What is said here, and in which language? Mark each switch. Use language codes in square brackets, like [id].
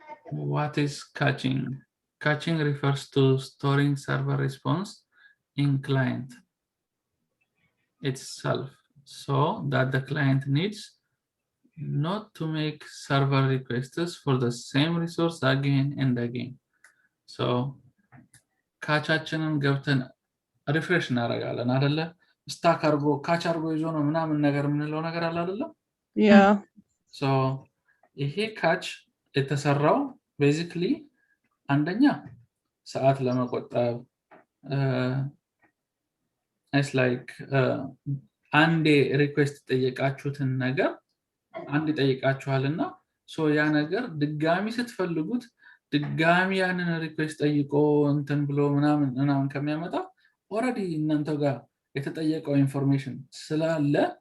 [en] What is catching? Catching refers to storing server response in client itself so that the client needs not to make server requests for the same resource again and again. [am] So ካቻችንን ገብተን ሪፍሬሽ እናደርጋለን አይደለ? ስታክ አርጎ ካች አርጎ ይዞ ነው ምናምን ነገር የምንለው ነገር አለ አይደለ? [en] Yeah. [am] ሶ ይሄ ካች የተሰራው ቤዚክሊ አንደኛ ሰዓት ለመቆጠብ [en] it's like [am] አንዴ ሪኩዌስት ጠየቃችሁትን ነገር አንዴ ጠይቃችኋልና ሶ ያ ነገር ድጋሚ ስትፈልጉት ድጋሚ ያንን ሪኩዌስት ጠይቆ እንትን ብሎ ምናምን ከሚያመጣ ኦሬዲ እናንተ ጋር የተጠየቀው ኢንፎርሜሽን ስላለ